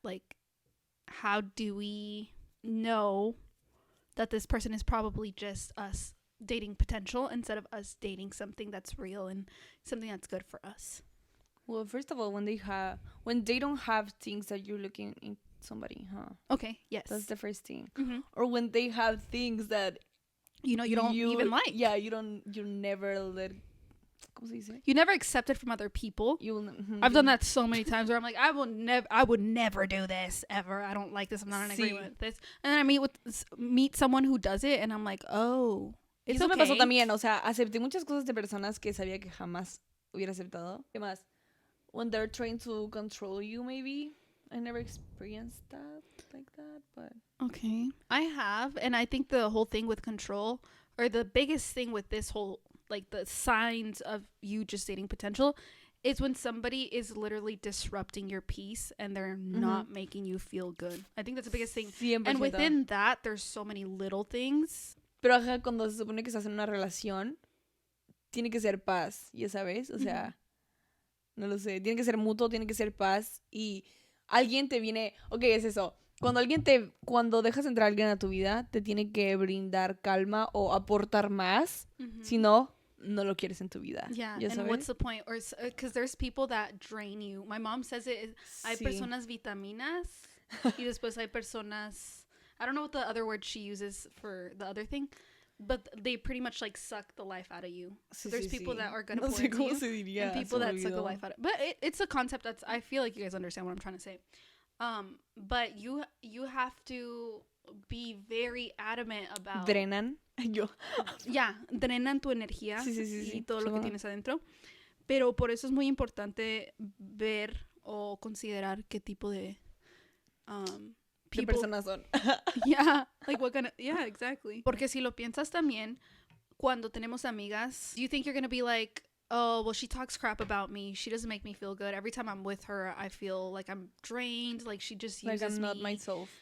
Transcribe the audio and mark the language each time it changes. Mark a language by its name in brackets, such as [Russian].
[English] Like, how do we know that this person is probably just us dating potential instead of us dating something that's real and something that's good for us? Well, first of all, when they don't have things that you're looking in somebody, Okay, yes. That's the first thing. Or when they have things that you know, you don't even like. Yeah, you never let, [Spanish] ¿cómo se dice? [English] You never accept it from other people. I've done that so many times where I'm like, I would never do this ever. I don't like this. I'm not in agreement with this. And then I meet someone who does it, and I'm like, oh, it's [Spanish] eso [English] okay. [Spanish] me pasó también. O sea, acepté muchas cosas de personas que sabía que jamás hubiera aceptado. ¿Qué más? [English] When they're trying to control you, maybe. I never experienced that like that, but okay, I have, and I think the whole thing with control, or the biggest thing with this whole, like, the signs of you just dating potential, is when somebody is literally disrupting your peace and they're not making you feel good. I think that's the biggest thing. 100%. And within that, there's so many little things. [Spanish] Pero ajá, cuando se supone que estás en una relación, tiene que ser paz, ya sabes, o sea, no lo sé, tiene que ser mutuo, tiene que ser paz, y alguien te viene, ok, es eso, cuando dejas entrar a alguien a tu vida, te tiene que brindar calma o aportar más, si no lo quieres en tu vida. [English] Yeah, and [Spanish] sabes? [English] What's the point? Or because there's people that drain you. My mom says it. [Spanish] Hay personas vitaminas y después hay personas. [English] I don't know what the other word she uses for the other thing, but they pretty much like suck the life out of you. So there's people that are gonna pour into you, and people that suck the life out of. But it's a concept that's. I feel like you guys understand what I'm trying to say. But you have to be very adamant about. [Spanish] Drenan. Yo. Ya, drenan tu energía y todo lo que tienes adentro. Pero por eso es muy importante ver o considerar qué tipo de ¿Qué personas son? [English] Yeah, like what kind of, yeah, exactly. [Spanish] Porque si lo piensas también, cuando tenemos amigas, [English] do you think you're gonna be like, oh, well, she talks crap about me. She doesn't make me feel good. Every time I'm with her, I feel like I'm drained. Like she just uses me. Like I'm not myself.